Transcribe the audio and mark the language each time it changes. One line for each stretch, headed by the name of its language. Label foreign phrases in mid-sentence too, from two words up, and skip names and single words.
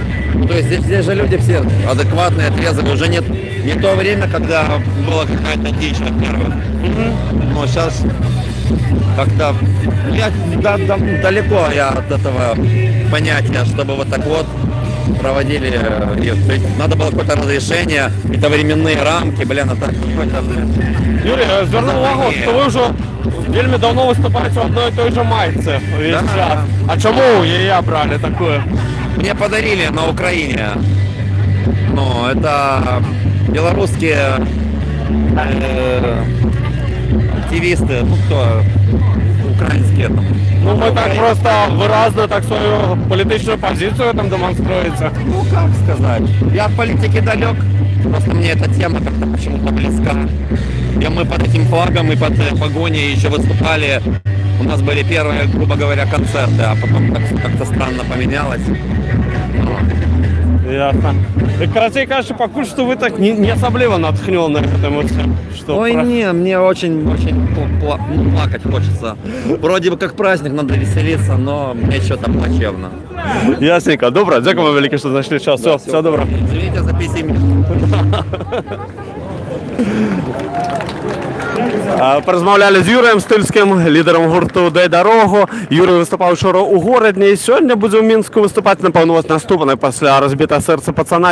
Russian: То есть здесь же люди все адекватные, трезвые. Уже нет не то время, когда была какая-то дичь, во-первых. Но сейчас как-то... Я далеко я от этого понятия, чтобы вот так вот проводили. Надо было какое-то разрешение, это временные рамки, блин, это какой-то... Юрий,
Ukrainian: звернув увагу, що ви вже вельми давно виступаєте в
Russian: одной и той же
Ukrainian: майце весь час. А чому її обрали такое?
Russian: Мне подарили на Украине. Ну, это белорусские активисты, ну кто, украинские там.
Ukrainian: Ну, ви так просто виразно так свою політичну позицію там демонструєте.
Russian: Ну, как сказать. Я от политики далек, просто мне эта тема как-то почему-то близка. И мы под этим флагом и под погоней еще выступали. У нас были первые, грубо говоря, концерты, а потом как-то странно поменялось.
Ukrainian: Ясно. І, короче, кажучи, поки що ви так не особливо натхнені
Russian: этим всем. Ой, не, мне очень плакать хочется. Вроде бы как праздник, надо веселиться, но мне что-то плачевно.
Ukrainian: Ясненько. Добре, дякую вам велике, що знайшли час. Все добре.
Russian: Извините за пессимизм.
Ukrainian: Порозмовляли з Юрієм Стильським, лідером гурту «Дай дорогу». Юрій виступав вчора у Городні, і сьогодні буде в Мінську виступати, напевно, ось наступний після «Розбите серце пацана».